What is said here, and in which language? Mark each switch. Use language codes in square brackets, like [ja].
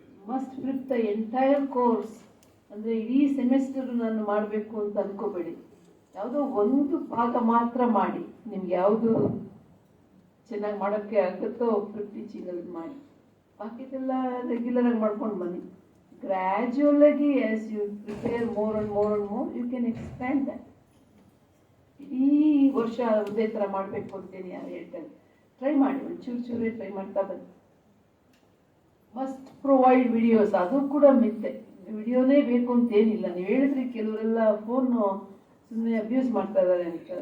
[en] must flip the entire course, [kn] ಅಂದರೆ ಇಡೀ semester ನಾನು ಮಾಡಬೇಕು ಅಂತ ಅಂದ್ಕೋಬೇಡಿ. ಯಾವುದೋ ಒಂದು ಭಾಗ ಮಾತ್ರ ಮಾಡಿ, ನಿಮ್ಗೆ ಯಾವುದು ಚೆನ್ನಾಗಿ ಮಾಡೋಕ್ಕೆ ಆಗುತ್ತೋ ಫ್ಲಿಪ್ ಟೀಚಿಂಗಲ್ಲಿ ಮಾಡಿ, ಬಾಕಿದೆಲ್ಲ ರೆಗ್ಯುಲರಾಗಿ ಮಾಡ್ಕೊಂಡು ಬನ್ನಿ. [en] Gradually, as you prepare more and more and more, you can expand that. [kn] ಇಡೀ ವರ್ಷ ಒಂದೇ ಥರ ಮಾಡಬೇಕು ಅಂತೇನೆ ಯಾರು ಹೇಳ್ತಾರೆ, ಟ್ರೈ ಮಾಡಿ, ಒಂದು ಚೂರೇ ಟ್ರೈ ಮಾಡ್ತಾ ಬನ್ನಿ. [en] must provide videos, [kn] ಅದು ಕೂಡ ಮಿತ್ತೆ. ವಿಡಿಯೋನೇ ಬೇಕು ಅಂತೇನಿಲ್ಲ. ನೀವು ಹೇಳಿದ್ರಿ ಕೆಲವರೆಲ್ಲ ಫೋನು ಸುಮ್ಮನೆ ಅಬ್ಯೂಸ್ ಮಾಡ್ತಾ ಇದ್ದಾರೆ ಅಂತ.